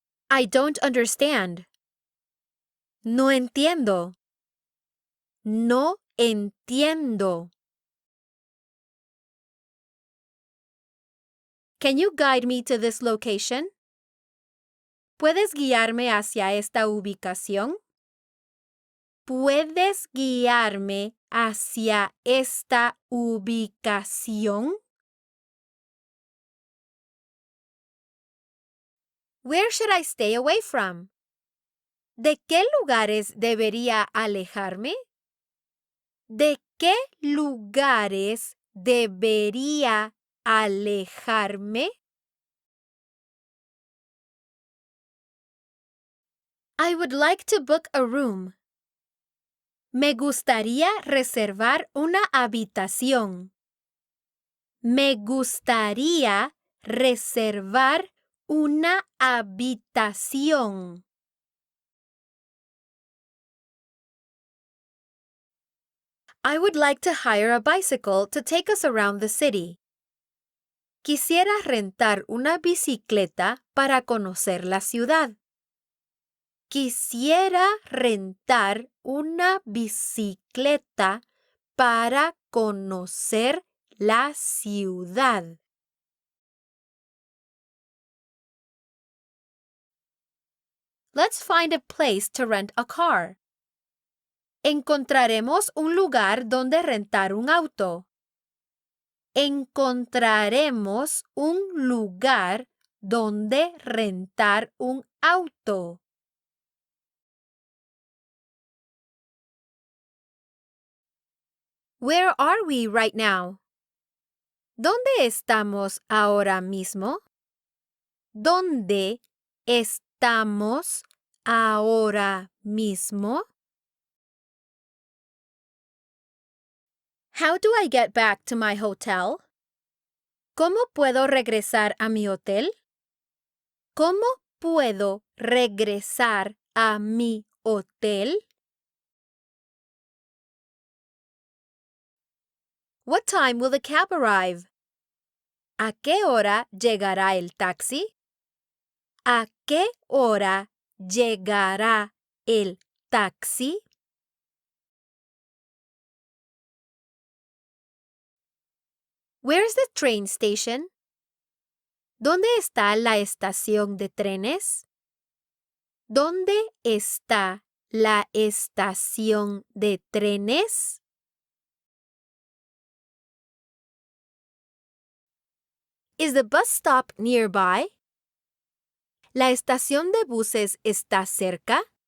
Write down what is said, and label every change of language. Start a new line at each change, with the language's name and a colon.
English: I don't understand.
Spanish: No entiendo. No entiendo.
English: Can you guide me to this location?
Spanish: ¿Puedes guiarme hacia esta ubicación? ¿Puedes guiarme hacia esta ubicación?
English: Where should I stay away from?
Spanish: ¿De qué lugares debería alejarme? ¿De qué lugares debería alejarme?
English: I would like to book a room.
Spanish: Me gustaría reservar una habitación. Me gustaría reservar una habitación.
English: I would like to hire a bicycle to take us around the city.
Spanish: Quisiera rentar una bicicleta para conocer la ciudad. Quisiera rentar una bicicleta para conocer la ciudad.
English: Let's find a place to rent a car.
Spanish: Encontraremos un lugar donde rentar un auto. Encontraremos un lugar donde rentar un auto.
English: Where are we right now?
Spanish: ¿Dónde estamos ahora mismo? ¿Dónde estamos ahora mismo?
English: How do I get back to my hotel?
Spanish: ¿Cómo puedo regresar a mi hotel? ¿Cómo puedo regresar a mi hotel?
English: What time will the cab arrive?
Spanish: ¿A qué hora llegará el taxi? ¿A qué hora llegará el taxi?
English: Where's the train station?
Spanish: ¿Dónde está la estación de trenes? ¿Dónde está la estación de trenes?
English: Is the bus stop nearby?
Spanish: ¿La estación de buses está cerca?